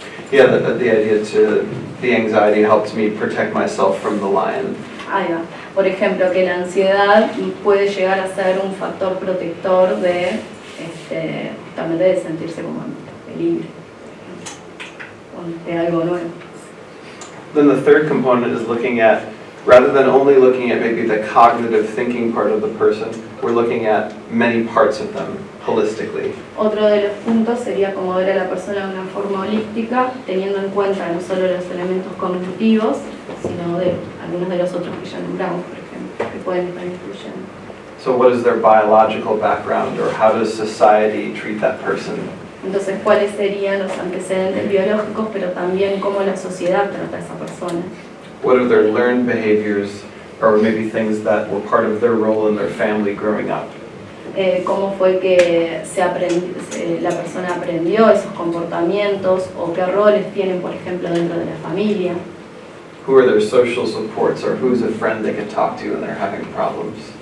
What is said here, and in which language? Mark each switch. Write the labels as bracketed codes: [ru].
[en] Yeah, the idea to the anxiety helps me protect myself from the lion. [es] Ahí va. Por ejemplo, que la ansiedad puede llegar a ser un factor protector de justamente de sentirse como en peligro, de algo nuevo. [en] Then the third component is looking at, rather than only looking at maybe the cognitive thinking part of the person, we're looking at many parts of them holistically. [es] Otro de los puntos sería como ver a la persona de una forma holística, teniendo en cuenta no solo los elementos cognitivos, sino de algunos de los otros que ya nombramos, por ejemplo, que pueden estar influyendo. [en] So what is their biological background, or how does society treat that person? [es] Entonces, ¿cuáles serían los antecedentes biológicos, pero también cómo la sociedad trata a esa persona? [en] What are their learned behaviors, or maybe things that were part of their role in their family growing up? [es] Cómo fue que la persona aprendió esos comportamientos, o qué roles tienen, por ejemplo, dentro de la familia. [en] Who are their social supports, or who's a friend they can talk to when they're having problems?